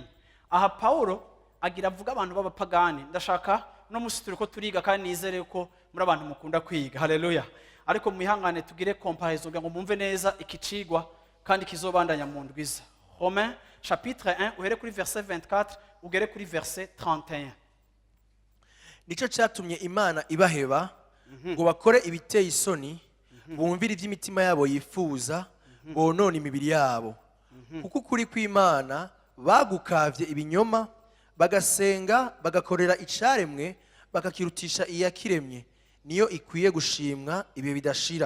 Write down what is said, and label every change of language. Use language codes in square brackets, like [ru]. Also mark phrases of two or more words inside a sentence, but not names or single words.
[rn] Aha Paulo agira avuga abantu b'abapagani. Ndashaka no musituri ko turiga kandi nizere ko muri abantu mukunda kwiga. Haleluya. Ariko mwihangane tugire comparison ngo mumve neza ikicigwa kandi kizobandanya mu ndwiza. Romains chapitre 1 uhere kuri verset 24 ugere kuri verset 31. Nico cyatumye Imana ibaheba ngo bakore ibiteye isoni, bumvire iby'imitima yabo yifuza, bonone imibiri yabo. Kuko kuri kw'Imana bagukavye ibinyoma, bagasenga bagakorera icaremwe, bakakirutisha iyakiremye, niyo ikwiye gushimwa ibihe bidashira.